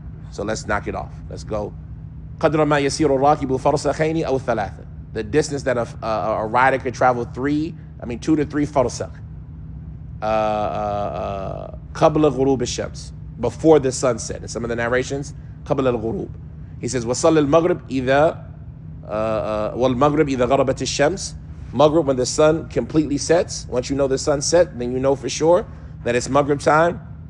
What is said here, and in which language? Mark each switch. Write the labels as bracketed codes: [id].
[en] So let's knock it off. Let's go. [ar] قَدْرَ مَا يَسِيرُ الرَّاكِبُ فَرْسَخَيْنِ أَوْ ثَلَاثًا. [en] The distance that a rider could travel 2 to 3 farsakh. [ar] قَبْلَ غُرُوبِ الشَّمْسِ. [en] Before the sunset. In some of the narrations, [ar] قَبْلَ الغروب. [en] He says, [ar] وَصَلِّ الْمَغْرِبِ إِذَا وَالْمَغْرِبِ إِذَا غَرَبَتِ الشَّمْسِ. [en] Maghrib, when the sun completely sets. Once you know the sun set, then you know for sure that it's Maghrib time.